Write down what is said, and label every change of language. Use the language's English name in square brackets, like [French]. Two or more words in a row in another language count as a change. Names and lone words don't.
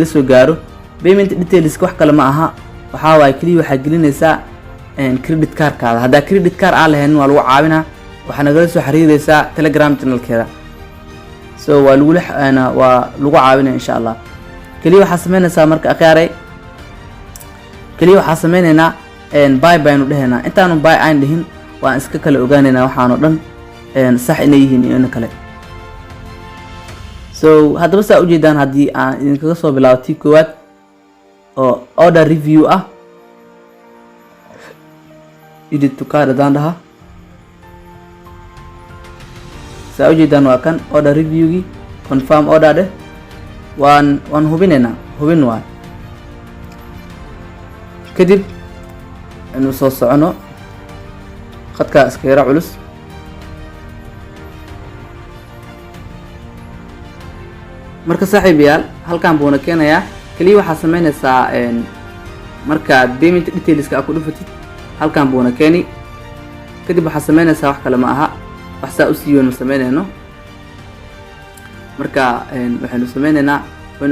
[Somali] soo gaaro [English] payment details [Somali] wax kale ma aha waxaa waaye kaliya waxaa gelinaysaa [English] credit card- [Somali] kaada haddaa [English] credit card [Somali] aan lahayn waa lagu caawinaa waxaa nagala soo xiriiraysaa [English] telegram channelkeeda [Somali] so waa lagu caawinaya [Arabic] إن شاء الله [Somali] kaliya waxaa sameynaysaa marka akhyaaray kaliya waxaa sameynaynaa buy baynu dhahaynaa intaanu buy aan dhihin waan iska kala ogaanaynaa waxaan oo dhan sax inay yihiin iyo in kale so haddaba saa ujeedaan haddii aan idinkaga soo bilaabo tii koowaad oo [English] order review [Somali] ah [English] edit to card [Somali] haddaan dhaha saa ujeedaan waa kan [English] order reviewgii confirm order [Somali] dheh waan hubinaynaa hubin waay kadib inuu soo socono khadka iska yara culus marka saaxiibayaal halkan buuna keenayaa kaliya waxaa sameynaysaa markaad [English] payment details [Somali] ka ku dhufatid halkan buuna keeni kadib waxaa sameynaysaa wax kale ma aha wax saa u sii weyn sameynayno marka waxaynu sameynaynaa waynu